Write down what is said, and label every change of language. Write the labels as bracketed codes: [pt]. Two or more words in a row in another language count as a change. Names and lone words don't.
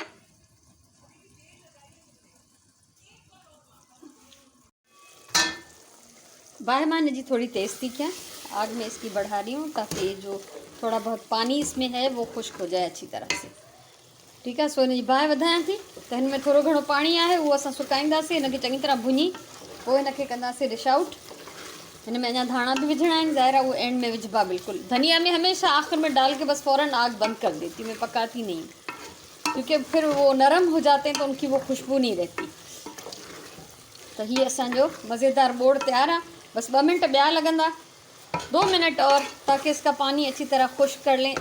[ur] باہمان جی تھوڑی تیز تھی کیا، آگ میں اس کی بڑھا رہی ہوں تاکہ جو تھوڑا بہت پانی اس میں ہے وہ خشک ہو جائے اچھی طرح سے. ٹھیک ہے. [sd] सो हिनजी बाहि वधायां थी त हिन में थोड़ो घणो पाणी आहे, उहो असां सुकाईंदासीं, हिनखे चङी तरह भुञी पोइ हिनखे कंदासीं [en] dish out. [sd] हिन में अञा धाणा भी विझणा आहिनि, ज़ाहिर आहे उहो एंड में विझबा बिल्कुल। [ur] دھنیا میں ہمیشہ آخر میں ڈال کے بس فوراً آگ بند کر دیتی، میں پکاتی نہیں، کیونکہ پھر وہ نرم ہو جاتے ہیں تو ان کی وہ خوشبو نہیں رہتی. تو یہ [sd] असांजो मज़ेदार बोड़ [ur] تیار ہے. بس 2 منٹ [sd] ॿिया लगंदा, [ur] 2 منٹ اور، تاکہ اس کا پانی اچھی طرح خشک کر لیں.